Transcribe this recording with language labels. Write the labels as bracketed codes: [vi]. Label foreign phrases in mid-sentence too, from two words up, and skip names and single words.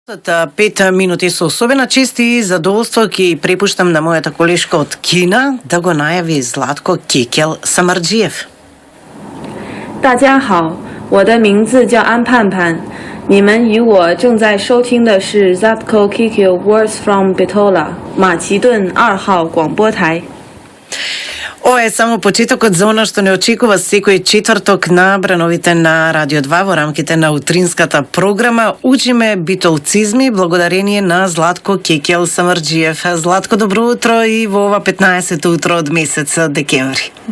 [mk] 5 минути со особена чест и задоволство ќе препуштам на мојата колешка од Кина да го најави Златко Кекел Самарджиев. [zh] 大家好，我的名字叫安盼盼。你们与我正在收听的是 Zlatko Kekil Words from Bitola 马其顿2号广播台。 [mk] Ова е само почетокот за она што не очекува секој четврток на брановите на Радио 2 во рамките на утринската програма. Учиме битолцизми благодарение на Златко Кекел Самарджиев. Златко, добро утро и во ова 15-то утро од месец декември.